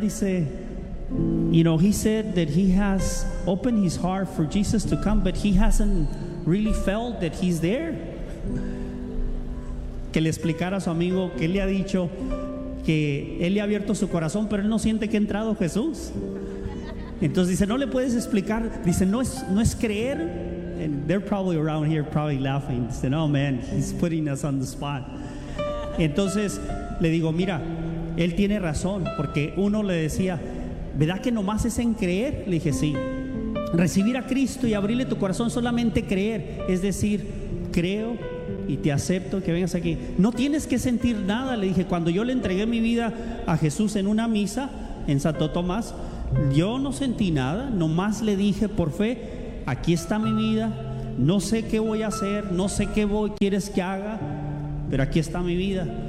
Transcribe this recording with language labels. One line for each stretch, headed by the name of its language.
English: Dice, he said that he has opened his heart for Jesus to come, but he hasn't really felt that he's there.
Spanish: Que le explicara a su amigo que él le ha dicho que él le ha abierto su corazón, pero él no siente que ha entrado Jesús. Entonces dice, no le puedes explicar. Dice, no es creer.
English: And they're probably around here probably laughing. Dice, no, man, he's putting us on the spot.
Spanish: Entonces le digo, mira, él tiene razón, porque uno le decía, ¿verdad que nomás es en creer? Le dije, sí. Recibir a Cristo y abrirle tu corazón, solamente creer, es decir, creo y te acepto que vengas aquí. No tienes que sentir nada. Le dije, cuando yo le entregué mi vida a Jesús en una misa en Santo Tomás, yo no sentí nada, nomás le dije por fe, aquí está mi vida, no sé qué voy a hacer, no sé qué quieres que haga, pero aquí está mi vida.